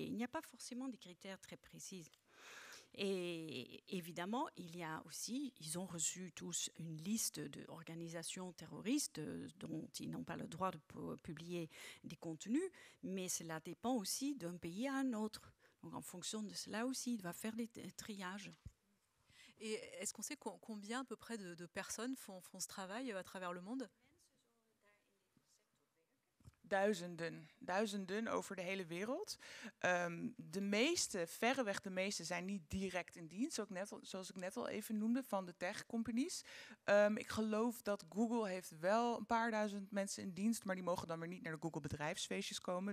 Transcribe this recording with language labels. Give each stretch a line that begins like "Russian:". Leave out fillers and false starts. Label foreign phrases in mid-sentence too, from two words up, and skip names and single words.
French: Il n'y a pas forcément des critères très précis. Et évidemment, ils ont reçu tous une liste d'organisations terroristes dont ils n'ont pas le droit de publier des contenus, mais cela dépend aussi d'un pays à un autre. Donc en fonction de cela aussi, il va faire des triages. Et est-ce qu'on sait combien à peu près de personnes font ce travail à travers le monde?
Dutch: duizenden over de hele wereld. De meeste, verreweg de meeste, zijn niet direct in dienst, zoals ik net al even noemde, van de tech-companies. Ik geloof dat Google heeft wel een paar duizend mensen in dienst, maar die mogen dan weer niet naar de Google bedrijfsfeestjes komen.